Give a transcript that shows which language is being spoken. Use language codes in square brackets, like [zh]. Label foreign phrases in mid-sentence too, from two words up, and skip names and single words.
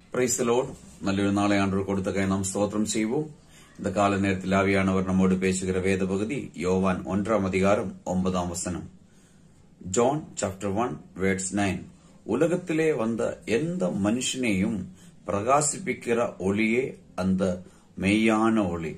[en] Praise the Lord. [ta] நல்லொரு நாளை ஆண்டவர் கொடுத்தக்காய் நாம் ஸ்தோத்திரம் செய்யுவோம். இந்த கால நேரத்தில் ஆவியானவர் நம்மோடு பேசுகிற வேத பகுதி யோவான் 1:9. [en] John chapter 1 verse 9. [ta] உலகத்திலே வந்த எந்த மனுஷனையும் பிரகாசிப்பிக்கிற ஒளியே அந்த மெய்யான ஒளி.